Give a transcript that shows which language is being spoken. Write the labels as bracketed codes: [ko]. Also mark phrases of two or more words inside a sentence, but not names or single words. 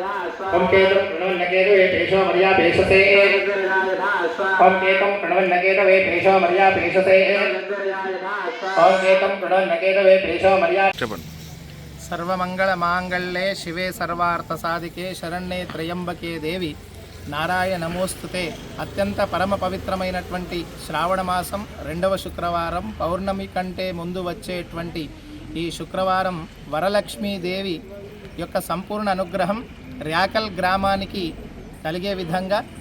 [sa] ओम केतुं प्रणवन्नकेतवे पेशो मर्या पेशसे ओम केतुं प्रणवन्नकेतवे पेशो मर्या पेशसे ओम केतुं प्रणवन्नकेतवे पेशो मर्या सर्वमंगलमांगल्ये शिवे सर्वार्थसाधिके शरण्ये त्र्यंबके देवी నారాయణ నమోస్తుతే. [te] అత్యంత పరమ పవిత్రమైనటువంటి శ్రావణ మాసం 2వ శుక్రవారం పౌర్ణమి కంటే ముందు వచ్చేటువంటి ఈ శుక్రవారం వరలక్ష్మీదేవి యొక్క సంపూర్ణ అనుగ్రహం ర్యాకల్ గ్రామానికి కలిగే విధంగా